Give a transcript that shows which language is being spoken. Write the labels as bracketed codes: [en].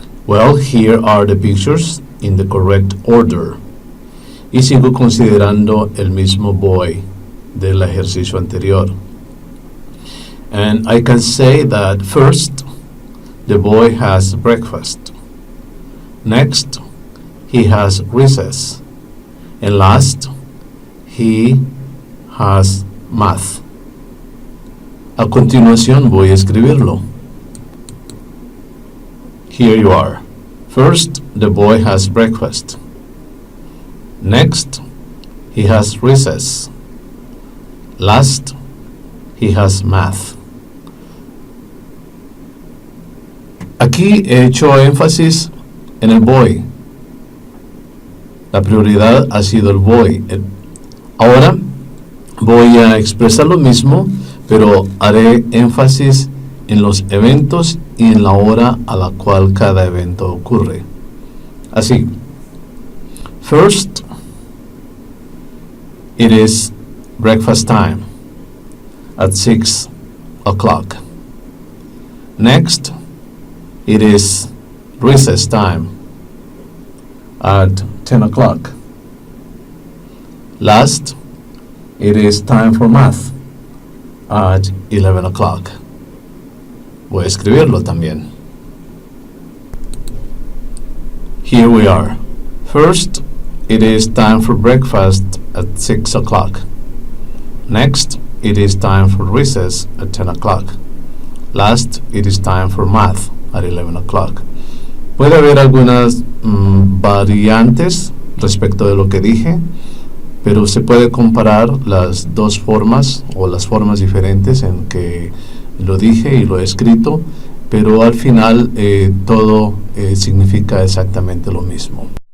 [en] Well, here are the pictures in the correct order. [es] Y sigo considerando el mismo boy del ejercicio anterior. [en] And I can say that first, the boy has breakfast. Next, he has recess. And last, he has math. [es] A continuación voy a escribirlo. [en] Here you are. First, the boy has breakfast. Next, he has recess. Last, he has math. [es] Aquí he hecho énfasis en el boy. La prioridad ha sido el boy. Ahora voy a expresar lo mismo, pero haré énfasis en los eventos y en la hora a la cual cada evento ocurre. Así. [en] First, it is breakfast time at 6 o'clock. Next, it is recess time at 10 o'clock. Last, it is time for math at 11 o'clock. [es] Voy a escribirlo también. [en] Here we are. First, it is time for breakfast at 6 o'clock. Next, it is time for recess at 10 o'clock. Last, it is time for math at 11 o'clock. [es] Puede haber algunas variantes respecto de lo que dije, pero se puede comparar las dos formas o las formas diferentes en que lo dije y lo he escrito, pero al final todo significa exactamente lo mismo.